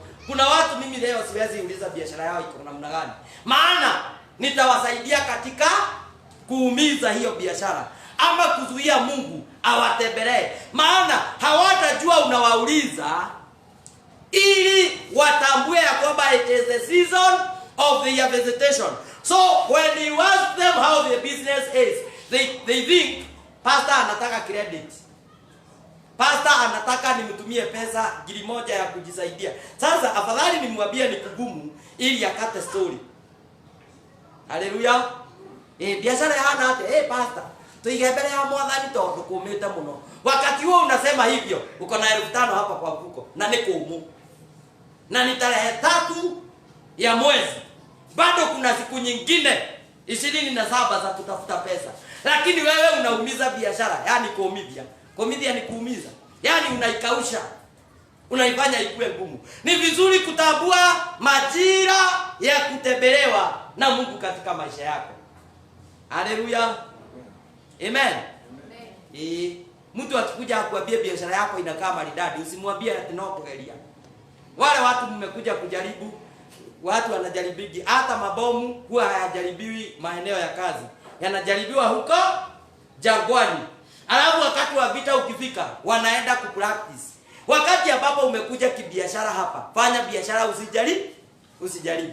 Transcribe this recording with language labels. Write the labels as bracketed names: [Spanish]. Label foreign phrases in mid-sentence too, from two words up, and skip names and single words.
[Swahili] Kuna watu mimi leo siwezi uliza biashara yao iko namna gani, maana nitawasaidia katika kuumiza hiyo biashara ama kuzuia Mungu awatembelee, maana hawatajua unawauliza ili watambue ya kwamba [English] it is the season of their visitation. So when you ask them how their business is, they think pastor anataka credit. [Swahili] Pastor anataka nimtumie pesa gili moja ya kujisaidia. Sasa afadhali nimwambie ni kugumu ili akate story. Haleluya. Biashara hana hata pastor [Kikuyu] tuigebele ya mwathani tondu kumite muno. [Swahili] Wakati huo unasema hivyo, uko na 5,000 hapa kwa mfuko na niko umu. Na ni tarehe 3 ya mwezi. Bado kuna siku nyingine 27 za kutafuta pesa. Lakini wewe unaumiza biashara, yani kuumiza. Kuumiza ni kuumiza. Yani unaikausha. Unaifanya ikuwe ngumu. Ni vizuri kutambua majira ya kutembelewa na Mungu katika maisha yako. Haleluya. Amen. Mtu akikuja kuambia biashara yako inakaa maridadi, usimwambie ati [Kikuyu] no kugeria. [Swahili] Wale watu mmekuja kujaribu, watu wanajaribiki, hata mabomu huwa hayajaribiwi maeneo ya kazi. Yanajaribiwa huko jangwani. Alafu wakati wa vita ukifika, wanaenda kupractice. Wakati ambapo umekuja kibiashara hapa, fanya biashara usijaribu.